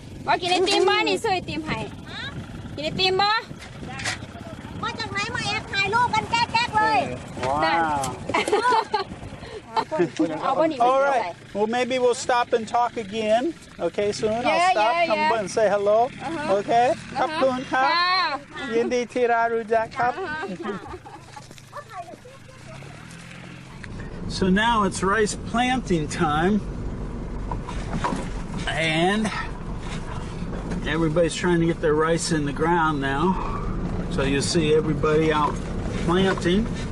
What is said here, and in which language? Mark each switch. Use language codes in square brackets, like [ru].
[th] ว่ากินไอติมบ่นี่ซื้อไอติมให้กินไอติมบ่ มาจากไหนมาแอบถ่ายรูปกันแก๊กๆเลย [en] Wow. [th] เอาบ่นี่ [en] All right. Well, maybe we'll stop and talk again. Okay, soon. I'll Yeah, stop, yeah, come yeah. and say hello. Okay? [th] ขอบคุณครับ ยินดีที่ได้รู้จักครับ [en] So now it's rice planting time. And everybody's trying to get their rice in the ground now. So you see everybody out planting.